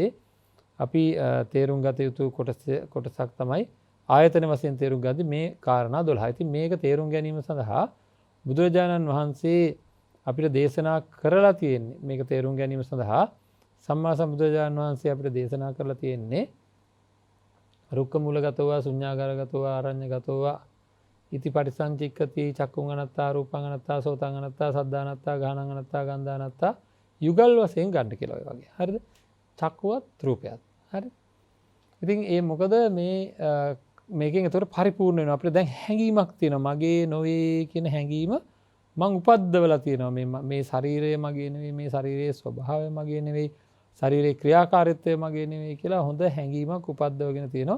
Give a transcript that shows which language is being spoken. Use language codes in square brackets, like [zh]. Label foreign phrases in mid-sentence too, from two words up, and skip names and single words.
[si] අපි තේරුම් ගත යුතු කොටසක් තමයි ආයතන වශයෙන් තේරුම් ගද්දි මේ කාරණා 12. ඉතින් මේක තේරුම් ගැනීම සඳහා බුදුරජාණන් වහන්සේ අපිට දේශනා කරලා තියෙන්නේ මේක තේරුම් ගැනීම සඳහා සම්මා සම්බුදුරජාණන් වහන්සේ අපිට දේශනා කරලා තියෙන්නේ [pi] රුක්ක මූලගතව, ශුඤ්ඤාගාරගතව, ආරඤ්‍යගතව, ඉති පටිසංචික්කති, චක්කුං අනත්තා, රූපං අනත්තා, සෝතං අනත්තා, සද්ධා අනත්තා, ගානං අනත්තා, ගන්ධා අනත්තා [si] යුගල් වශයෙන් ගන්න කියලා ඔය වගේ. හරිද? චක්කුවත් රූපයත්. හරි. ඉතින් ඒ මොකද මේකෙන් ඒතකොට පරිපූර්ණ වෙනවා. අපිට දැන් හැඟීමක් තියෙනවා. මගේ නොවේ කියන හැඟීම මං උපද්දවලා තියෙනවා. මේ ශරීරය මගේ නෙවෙයි, මේ ශරීරයේ ස්වභාවය මගේ නෙවෙයි, ශරීරයේ ක්‍රියාකාරීත්වය මගේ නෙවෙයි කියලා හොඳ හැඟීමක් උපද්දවගෙන තියෙනවා.